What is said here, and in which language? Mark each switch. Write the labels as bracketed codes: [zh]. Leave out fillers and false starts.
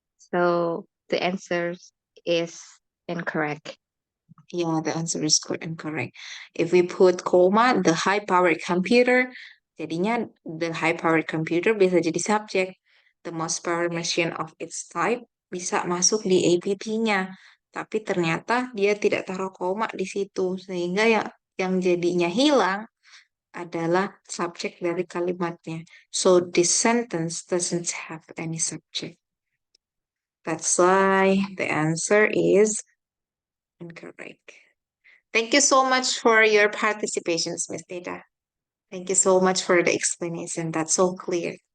[en] So the answer is incorrect. Yeah, the answer is incorrect. If we put comma, the high-powered computer, [id] jadinya [en] the high-powered computer [id] bisa jadi subjek. [en] The most powerful machine of its type [id] bisa masuk di APT-nya. Tapi ternyata dia tidak taruh koma di situ. Sehingga yang jadinya hilang adalah subjek dari kalimatnya. [en] So this sentence doesn't have any subject. That's why the answer is incorrect. Thank you so much for your participations, Miss Nida. Thank you so much for the explanation. That's so clear.